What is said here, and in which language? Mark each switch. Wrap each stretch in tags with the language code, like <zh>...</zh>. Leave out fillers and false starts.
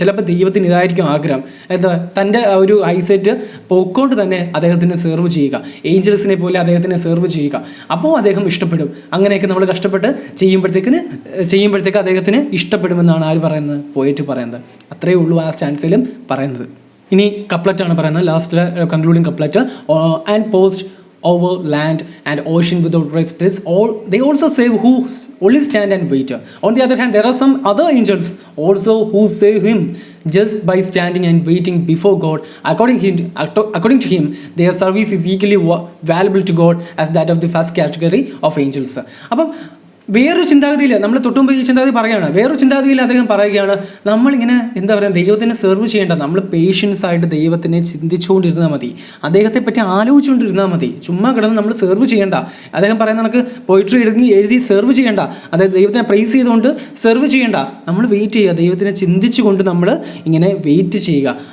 <ml>ചിലപ്പോൾ ദൈവത്തിന് ഇതായിരിക്കും ആഗ്രഹം, തൻ്റെ ഒരു ഐസൈറ്റ് പൊക്കോണ്ട് തന്നെ അദ്ദേഹത്തിന് സെർവ് ചെയ്യുക, ഏഞ്ചൽസിനെ പോലെ അദ്ദേഹത്തിനെ സെർവ് ചെയ്യുക. അപ്പോൾ അദ്ദേഹം ഇഷ്ടപ്പെടും. അങ്ങനെയൊക്കെ നമ്മൾ കഷ്ടപ്പെട്ട് ചെയ്യുമ്പോഴത്തേക്ക് അദ്ദേഹത്തിന് ഇഷ്ടപ്പെടുമെന്നാണ് ആര് പറയുന്നത്? പോയിട്ട് പറയുന്നത്. അത്രയേ ഉള്ളൂ ആ സ്റ്റാൻസിലും പറയുന്നത്. ഇനി കപ്ലറ്റാണ് പറയുന്നത്, ലാസ്റ്റിലെ concluding couplet.</ml> <en>And post over land and ocean without rest. They also save who only stand and wait. On the other hand, there are some other angels also who save him just by standing and waiting before God. According to him, their service is equally valuable to God as that of the first category of angels.</en> <ml>അപ്പം വേറൊരു ചിന്താഗതിയിൽ നമ്മൾ തൊട്ടുമുമ്പ് ഈ ചിന്താഗതി പറയുകയാണ്. വേറൊരു ചിന്താഗതിയിൽ അദ്ദേഹം പറയുകയാണ്, നമ്മളിങ്ങനെ എന്താ പറയുക, ദൈവത്തിനെ സെർവ് ചെയ്യേണ്ട, നമ്മൾ പേഷ്യൻസ് ആയിട്ട് ദൈവത്തിനെ ചിന്തിച്ചുകൊണ്ടിരുന്നാൽ മതി, അദ്ദേഹത്തെ പറ്റി ആലോചിച്ചുകൊണ്ടിരുന്നാൽ മതി, ചുമ്മാ കിടന്ന് നമ്മൾ സെർവ് ചെയ്യേണ്ട. അദ്ദേഹം പറയുന്ന നമുക്ക് പോയിട്രി എഴുതി സെർവ് ചെയ്യേണ്ട, അതായത് ദൈവത്തിനെ പ്രൈസ് ചെയ്തുകൊണ്ട് സെർവ് ചെയ്യേണ്ട, നമ്മൾ വെയിറ്റ് ചെയ്യുക, ദൈവത്തിനെ ചിന്തിച്ചുകൊണ്ട് നമ്മൾ ഇങ്ങനെ വെയിറ്റ് ചെയ്യുക.</ml>